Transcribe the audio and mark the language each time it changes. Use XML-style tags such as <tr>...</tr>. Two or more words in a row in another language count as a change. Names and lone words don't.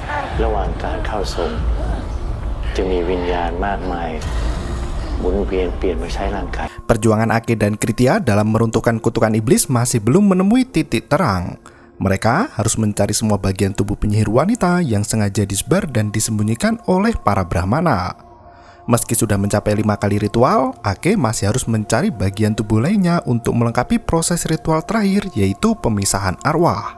<th>ระหว่างการเข้าทรงจะมีวิญญาณมากมายหมุนเวียนเปลี่ยนมาใช้ร่างกาย</th> <id>Perjuangan Ake dan Kritya dalam meruntuhkan kutukan iblis masih belum menemui titik terang. Mereka harus mencari semua bagian tubuh penyihir wanita yang sengaja disebar dan disembunyikan oleh para Brahmana. Meski sudah mencapai 5 kali ritual, Ake masih harus mencari bagian tubuh lainnya untuk melengkapi proses ritual terakhir, yaitu pemisahan arwah.</id>